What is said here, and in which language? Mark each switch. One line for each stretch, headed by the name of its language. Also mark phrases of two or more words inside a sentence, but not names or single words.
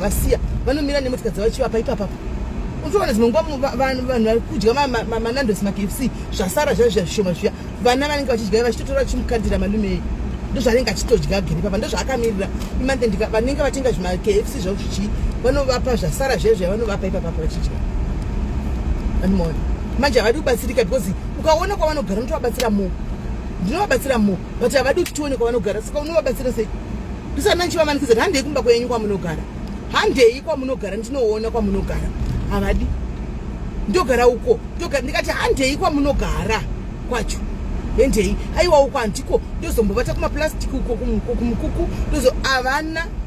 Shona: vasiya vanomira nemotika dzavachivapa ipapapa unotoona zvinongwa vanhu vari kudya manandosi makfc zvasara zvazvo zvashoma zviya vana vanenge vachidya vachitotora vachimukandira malume ndozvanenge achitodya geri papa ndozvaakamirira imande vanenge vatenga zvimakfc zvavo zvichii vanovapa zvasara zvezvo vanovapa ipapapa vachidya vanomaona manje havadi kubatsirika because ukaona kwavanogara unotovabatsira mo ndinovabatsira mo but havadi kuti tione kwavanogara saka unovabatsira sei ndisana nchivamanikidza handei kumba kwenyu kwamunogara handei kwamunogara ndinoona kwamunogara havadi ndogara uko ndikati handei kwamunogara kwacho hendei aiwa uko handiko ndozombovata kumaplastic uko kumukuku ndozo havana